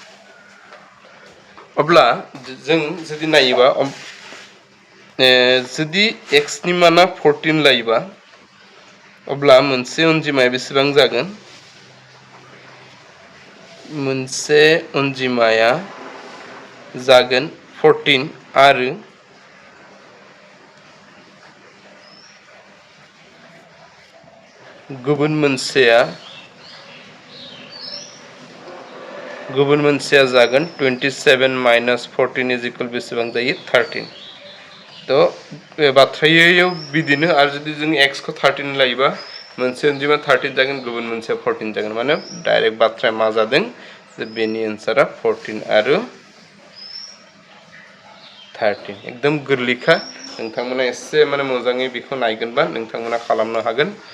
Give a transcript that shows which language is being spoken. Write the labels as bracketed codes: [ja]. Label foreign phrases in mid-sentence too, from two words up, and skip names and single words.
[brx] अब्ला जों जुदि नायोबा जुदि x नि माना 14 लायोबा अब्ला मोनसे अनजिमाया बेसेबां जागोन मोनसे अनजिमाया जागोन 14 आरो गुबुन मोनसेया जागोन 27 [en] minus 14 is equal [brx] बेसेबां जायो 13 तो बे बाथ्रायाव बिदिनो आरो जुदि जों x खौ 13 लायोबा मोनसे अनजिमा 13 जागोन गुबुन मोनसे 14 जागोन माने डाइरेक्ट बाथ्राया मा जादों जे बेनि आन्सारा 14 आरो 13 एकदम गोरलैखा नोंथांमोना एसे माने मोजाङै बेखौ नायगोनबा नोंथांमोना खालामनो हागोन